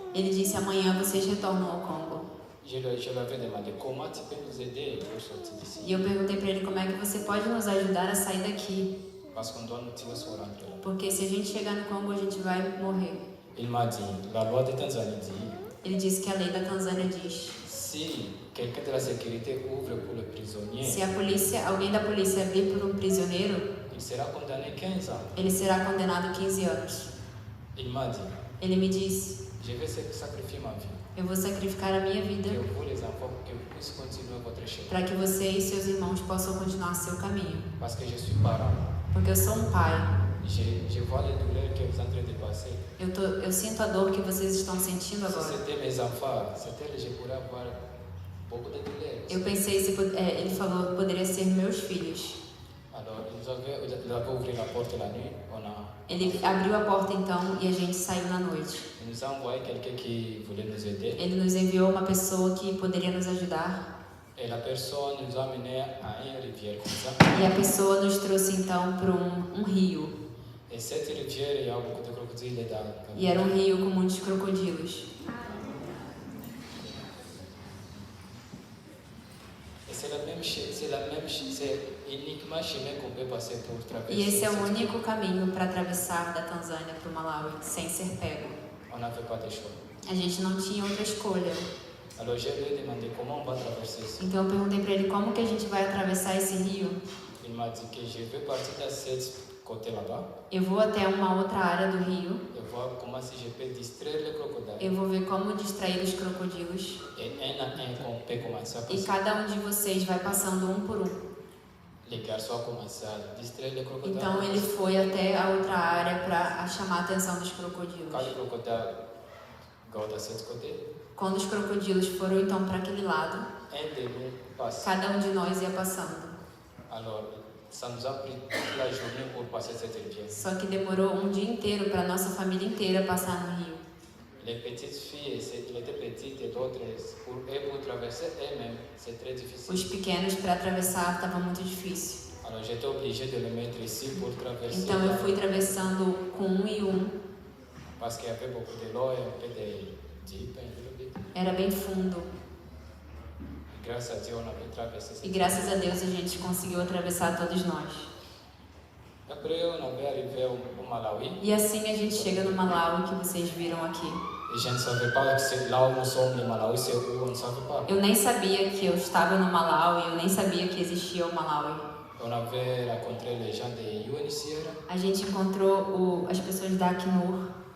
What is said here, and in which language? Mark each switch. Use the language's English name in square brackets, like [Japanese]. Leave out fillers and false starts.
[Portuguese] Ele disse amanhã vocês retornam ao Congo. [French] Je lui avais demandé comment tu peux nous aider pour sortir d'ici. [Portuguese] E eu perguntei para ele como é que você pode nos ajudar a sair daqui. [French] Parce qu'on doit nous tirer sur rentrer. [Portuguese] Porque se a gente chegar no Congo a gente vai morrer. [French] Il m'a dit la loi de Tanzanie dit. [Portuguese] Ele disse que a lei da Tanzânia diz: [French] Si quelqu'un de la sécurité ouvre pour le prisonnier, [Portuguese] se alguém da polícia abrir por um prisioneiro, [French] il sera condamné 15 ans. [Portuguese] ele será condenado a 15 anos. [French] Il m'a dit, [Portuguese] Ele me disse: [French] je vais sacrifier ma vie. [Portuguese] eu vou sacrificar a minha vida [French] Que vous les enfants, que vous puissiez continuer votre chemin. [Portuguese] para que você e seus irmãos possam continuar seu caminho. [French] Parce que je suis parent. [Portuguese] Porque eu sou um pai. [French] Je vois les douleurs que vous êtes en train de passer. [Portuguese] Eu sinto a dor que vocês estão sentindo [French] Si [Portuguese] agora. [French] c'était mes enfants, je pourrais avoir beaucoup de douleurs. [Portuguese] Eu pensei, ele falou, poderia ser meus filhos. [French] Alors, il avait ouvert la porte la nuit. [Portuguese] Ele abriu a porta então e a gente saiu na noite. [French] Il nous a envoyé quelqu'un qui voulait nous aider. [Portuguese] Ele nos enviou uma pessoa que poderia nos ajudar. [French] Et la personne nous a amenés à une rivière comme ça. [Portuguese] E a pessoa nos trouxe então para um rio. [French] Et cette rivière, il y a beaucoup de crocodiles dedans. [Portuguese] E era um rio com muitos crocodilos. [French] Et c'est uniquement chemin qu'on peut passer pour traverser. [Portuguese] E esse é o único caminho para atravessar da Tanzânia para o Malawi sem ser pego. [French] On n'avait pas de choix. [Portuguese] A gente não tinha outra escolha. [French] Alors je lui ai demandé comment on va traverser ici. [Portuguese] Então eu perguntei para ele como que a gente vai atravessar esse rio. [French] Il m'a dit que je vais partir de ce côté là-bas. [Portuguese] Eu vou até uma outra área do rio. [French] Et voir comment si je peux distraire les crocodiles. [Portuguese] Eu vou ver como distrair os crocodilos. [French] Et un à un, on peut commencer à [Portuguese] E [French] passer. [Portuguese] cada de vocês vai passando um por um. [French] Les garçons ont commencé à distraire les crocodiles. [Portuguese] Então ele foi até a outra área para chamar a atenção dos crocodilos. [French] Quand les crocodiles gardent à ce côté, [Portuguese] Quando os crocodilos foram então para aquele lado, [French] un de nous passe. [Portuguese] cada de nós ia passando. [French] Alors, ça nous a pris toute la journée pour passer cette rivière. [Portuguese] Só que demorou um dia inteiro para nossa família inteira passar no rio. [French] Les petites filles, elles étaient petites et d'autres, pour traverser elles-mêmes, c'est très difficile. [Portuguese] Os pequenos para atravessar estava muito difícil. [French] Alors j'étais obligé de le mettre ici pour traverser. [Portuguese] Então eu fui atravessando com um e um. [French] Parce qu'il y avait beaucoup de l'eau et un peu de jeep. [Portuguese] Era bem fundo. [French] Grâce à Dieu, on a pu traverser. [Portuguese] E graças a Deus a gente conseguiu atravessar todos nós. [French] Après, on avait arrivé au Malawi. [Portuguese] E assim a gente chega no Malawi, que vocês viram aqui. [French] Et je ne savais pas que c'est là où nous sommes, le Malawi, c'est où, on ne savait pas. [Portuguese] Eu nem sabia que eu estava no Malawi, eu nem sabia que existia o Malawi. [French] On avait rencontré les gens de UNHCR. [Portuguese] A gente encontrou as pessoas da Acnur.